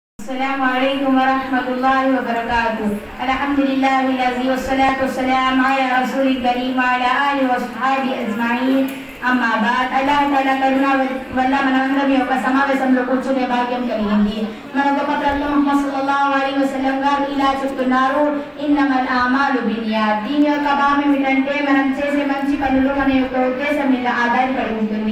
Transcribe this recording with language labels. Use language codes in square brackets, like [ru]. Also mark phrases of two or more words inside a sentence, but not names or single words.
[ar] السلام عليكم ورحمة الله وبركاته. الحمد لله الذي والصلاة والسلام على رسول الكريم وعلى آله وصحبه أجمعين. أما بعد الله تعالى [te] కరుణ వల్ల మనందరం యొక్క సమావేశంలో కూర్చునే భాగ్యం కలిగింది. మన గొప్ప ప్రవక్త ముహమ్మద్ [ar] صلى الله عليه وسلم [te] గారు ఇలా చెప్తున్నారు, [ar] إنما الأعمال بالنيات. [te] దీని యొక్క భావం ఏమిటంటే మనం చేసే మంచి పనులు మన యొక్క ఉద్దేశం మీద ఆధారపడి ఉంటుంది.